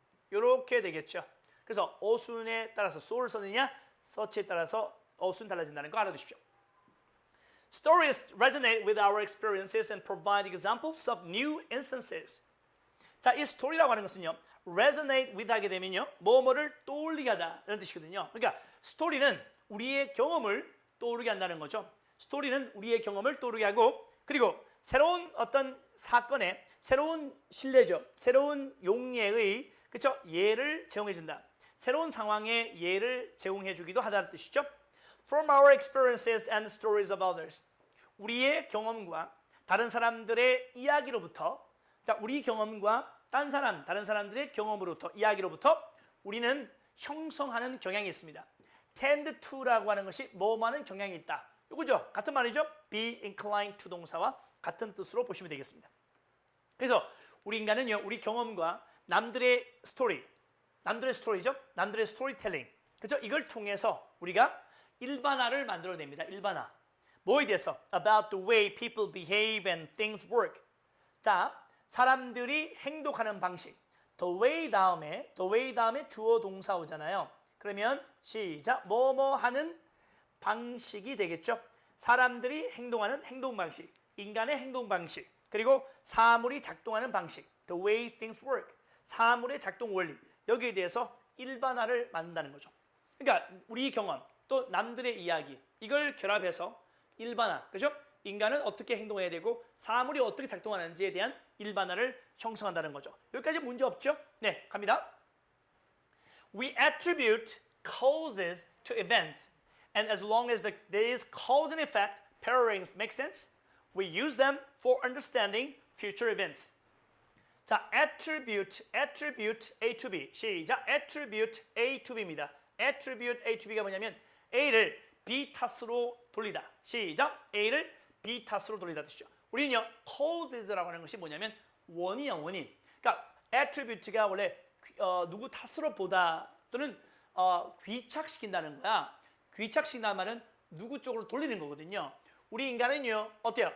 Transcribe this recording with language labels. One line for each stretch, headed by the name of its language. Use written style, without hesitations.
Korean: 이렇게 되겠죠. 그래서 어순에 따라서 so를 썼느냐, 서치에 따라서 어순 달라진다는 거 알아두십시오.
English: Stories resonate with our experiences and provide examples of new instances.
Korean: 자, 이 스토리라고 하는 것은요,
English: resonate with
Korean: 하게 되면요, 뭐뭐를 떠올리게 하다 이런 뜻이거든요. 그러니까 스토리는 우리의 경험을 떠오르게 한다는 거죠. 스토리는 우리의 경험을 떠오르게 하고, 그리고 새로운 어떤 사건의 새로운 신뢰죠, 새로운 용례의 그렇죠, 예를 제공해 준다. 새로운 상황의 예를 제공해 주기도 하다는 뜻이죠.
English: From our experiences and stories of others.
Korean: 우리의 경험과 다른 사람들의 이야기로부터, 자, 우리 경험과 다른 사람들의 경험으로부터, 이야기로부터 우리는 형성하는 경향이 있습니다. tend to라고 하는 것이 뭐하는 경향이 있다. 이거죠. 같은 말이죠.
English: be inclined to
Korean: 동사와 같은 뜻으로 보시면 되겠습니다. 그래서 우리 인간은요, 우리 경험과 남들의 스토리죠. 남들의 스토리텔링. 그렇죠? 이걸 통해서 우리가 일반화를 만들어냅니다. 일반화. 뭐에 대해서?
English: About the way people behave and things work.
Korean: 자, 사람들이 행동하는 방식.
English: The way
Korean: 다음에 주어 동사 오잖아요. 그러면 시작. 뭐뭐 하는 방식이 되겠죠. 사람들이 행동하는 행동 방식, 인간의 행동 방식, 그리고 사물이 작동하는 방식.
English: The way things work.
Korean: 사물의 작동 원리. 여기에 대해서 일반화를 만든다는 거죠. 그러니까 우리 경험, 또 남들의 이야기, 이걸 결합해서 일반화, 그죠? 인간은 어떻게 행동해야 되고 사물이 어떻게 작동하는지에 대한 일반화를 형성한다는 거죠. 여기까지 문제 없죠? 네, 갑니다.
English: We attribute causes to events, and as long as these cause and effect pairings make sense, we use them for understanding future events. 자, attribute A to B. 시작.
Korean: attribute A to B입니다. attribute A to B가 뭐냐면 A를 B 탓으로 돌리다. 시작. A를 B 탓으로 돌리다 뜻이죠. 우리는요, causes라고 하는 것이 뭐냐면 원인이야, 원인. 그러니까 attribute가 원래 누구 탓으로 보다 또는 귀착시킨다는 거야. 귀착시킨다는 말은 누구 쪽으로 돌리는 거거든요. 우리 인간은요, 어때요?